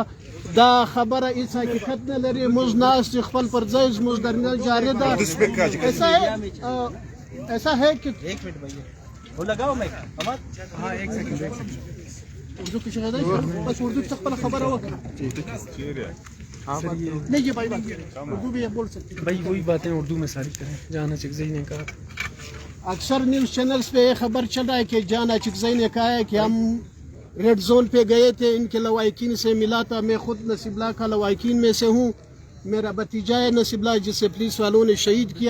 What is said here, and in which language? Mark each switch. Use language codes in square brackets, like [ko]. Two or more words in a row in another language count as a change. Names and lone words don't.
[ps] دا خبره هیڅ حقیقت نه لري. موږ ناست خپل پر ځای زموږ درنه جاری ده. [ur] ایسا ہے کہ اردو کی شہادت بس اردو کی [ps] خپل خبره وکړه. [ur] نہیں یہ بھائی بات اردو بھی بول سکتے ہیں بھائی وہی باتیں اردو میں ساری کریں. جان اچکزئی نے کہا اکثر نیوز چینلز پہ یہ خبر چل رہا ہے کہ جان اچکزئی نے کہا ہے کہ ہم ریڈ زون پہ گئے تھے، ان کے لوائقین سے ملا تھا. میں خود نصیب اللہ کا لوائقین میں سے ہوں. میرا بھتیجا ہے نصیب اللہ جسے پولیس والوں نے شہید کیا.